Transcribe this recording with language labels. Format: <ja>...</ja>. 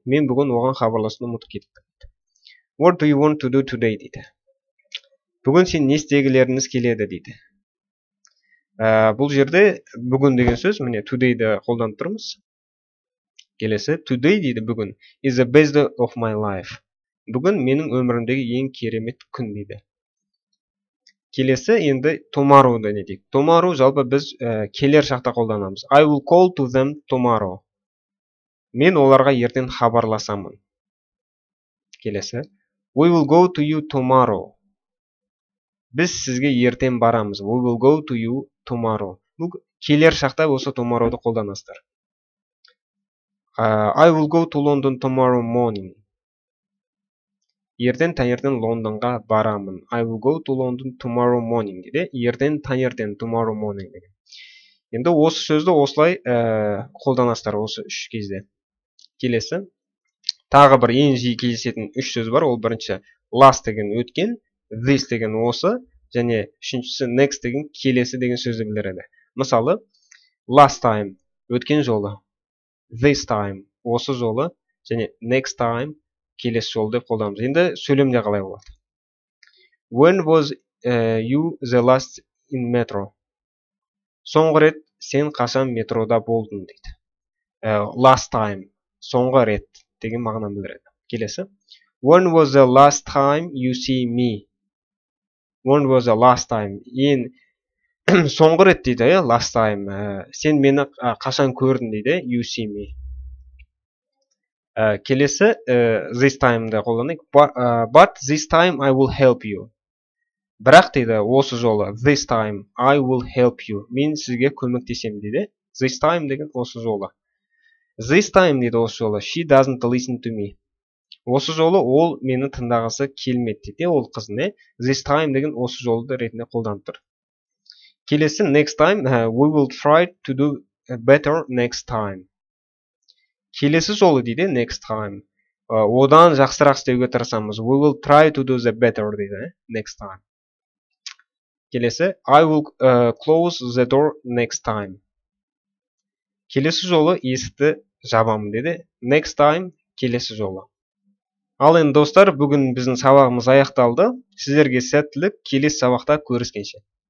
<kk>Мен бүгін оған хабарласуды ұмытып кетіппін.</kk> <en>What do you want to do today</en> <kk>дейді. Бүгін сен не істегілеріңіз келеді дейді. Бұл жерде бүгін деген сөз, міне today'ді қолданып тұрмыз. Келесі, today дейді бүгін.</kk> <en>Is the best day of my life.</en> <kk>Бүгін менің өмірімдегі ең керемет күн дейді. Келесі, енді tomorrow'ды не дейік. Tomorrow жалпы біз келер шақта қолданамыз.</kk> <en>I will call to them tomorrow.</en> <kk>Мен оларға ертең хабарласамын. Келесі.</kk> <en>We will go to you tomorrow.</en> <kk>Біз сізге ертең барамыз.</kk> <en>We will go to you tomorrow.</en> <kk>Бұл келер шақта осы tomorrow'ды қолданасыздар.</kk> <en>I will go to London tomorrow morning.</en> <kk>Ертең таңертең Лондонға барамын.</kk> <en>I will go to London tomorrow morning</en> <kk>дейді. Ертең таңертең</kk> <en>tomorrow morning</en> <kk>деген. Енді осы сөзді осылай қолданасыздар осы 3 кезде. Келесі. Тағы бір ең жиі кездесетін 3 сөз бар. Ол бірінші last деген өткен, this деген осы, және үшіншісі next деген келесі деген сөзді білдіреді. Мысалы,</kk> <en>last time</en> <kk>өткен жолы,</kk> <en>this time</en> <kk>осы жолы, және</kk> <en>next time</en> <kk>келесі жолы деп қолданамыз. Енді сөйлемде қалай болады?</kk> <en>When was you the last in metro?</en> <kk>Соңғы рет сен қашан метрода болдың дейді.</kk> <en>Last time,</en> <kk>соңғы рет деген мағынаны білдіреді. Келесі.</kk> <en>When was the last time you see me? When was the last time?</en> <kk>Соңғы рет дейді,</kk> <en>last time.</en> <kk>Сен мені қашан көрдің дейді,</kk> <en>you see me.</en> <kk>Келесі, this time'ды қолданайық.</kk> <en>But this time I will help you.</en> <kk>Бірақ дейді, осы жолы,</kk> <en>this time I will help you.</en> <kk>Мен сізге көмектесем дейді.</kk> <en>This time</en> <kk>деген осы жолы.</kk> <en>This time</en> <kk>дейді осы жолы.</kk> <en>She doesn't listen to me.</en> <kk>Осы жолы ол мені тыңдағысы келмеді дейді. Ол қыз не?</kk> <en>This time</en> <kk>деген осы жолды ретінде қолданып тұр. Келесі,</kk> <en>next time, we will try to do better next time.</en> <kk>Келесі жолы дейді,</kk> <en>next time.</en> <kk>Одан жақсырақ істеуге тырысамыз.</kk> <en>We will try to do the better</en> <kk>дейді,</kk> <en>next time.</en> <kk>Келесі,</kk> <en>I will close the door next time.</en> <kk>Келесі жолы есікті жабамын деді.</kk> <en>Next time,</en> <kk>келесі жолы. Ал енді достар, бүгін біздің сабағымыз аяқталды. Сіздерге сәттілік, келесі сабақта көріскенше.</kk>